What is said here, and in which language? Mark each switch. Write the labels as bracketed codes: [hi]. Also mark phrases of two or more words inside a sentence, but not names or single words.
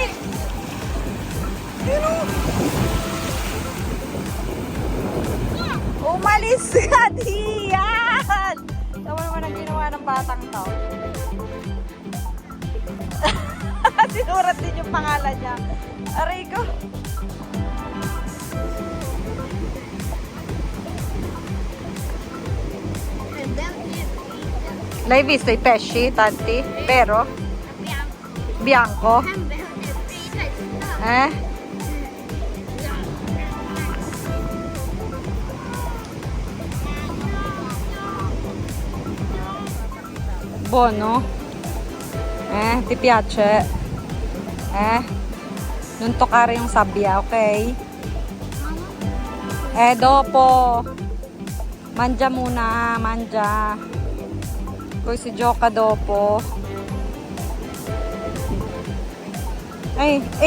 [tl] Ayun o. Umalis ka diyan. Tama naman ang ginawa ng batang to. Sinurat din yung pangalan niya. Aray ko. [it] L'hai visto i pesci, tanti? Vero? Bianco? Eh? Buono? Ti piace? Non toccare yung sabbia, ok? Dopo. Mangia muna, mangia. Poi si gioca dopo. Ay.